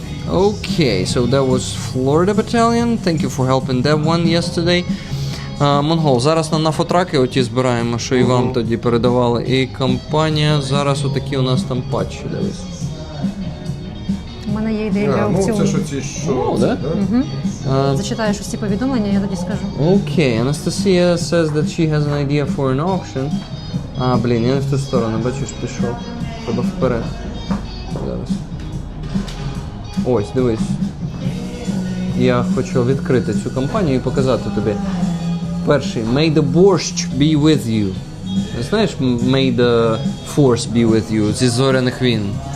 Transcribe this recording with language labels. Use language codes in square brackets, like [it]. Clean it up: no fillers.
[en] Okay, so that was Florida Battalion. Thank you for helping that one yesterday. [uk] Mongol, зараз на нафотраки оті збираємо, що і вам тоді передавали. І компанія, зараз отакі у нас там патчі, дивись. У мене є ідея для Ну, це аукціону. що ці, що... да? Зачитаєш усі повідомлення, я тоді скажу. [en] Okay, Anastasia says that she has an idea for an auction. [uk] Блін, я не в ту сторону, бачиш, пішов. Треба вперед. Зараз. Ось, дивись. Я хочу відкрити цю компанію і показати тобі. Перший. [en] May the borscht be with you. [uk] Знаєш, [en] may the force be with you [uk] зі зоряних війн.